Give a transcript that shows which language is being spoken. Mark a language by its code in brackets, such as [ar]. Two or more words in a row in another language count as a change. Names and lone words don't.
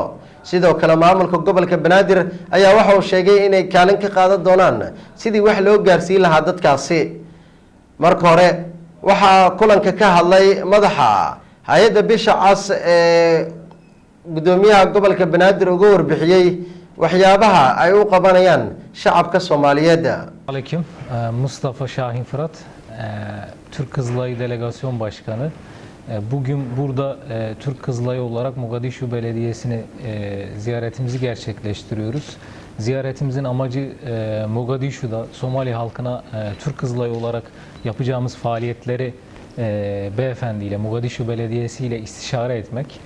[so] sidoo kale maamulka gobolka banaadir ayaa waxa uu sheegay inay kaalin ka qaadan doonaan sidii wax loo gaarsiin lahaa dadkaasi. marka hore waxaa kulanka ka hadlay madaxa hay-adda bisha cas ee gudoomiyaha gobolka banaadir uga warbixiyey waxyaabaha ay u qabanayaan shacabka Soomaaliyeed. [tr] Aleyküm. Mustafa Şahin Fırat, Türk Kızılayı Delegasyon Başkanı. Bugün burada Türk Kızılayı olarak Mogadishu Belediyesi'ni ziyaretimizi gerçekleştiriyoruz. Ziyaretimizin amacı Mogadishu'da Somali halkına Türk Kızılayı olarak yapacağımız faaliyetleri beyefendi ile Mogadishu Belediyesi ile istişare etmek.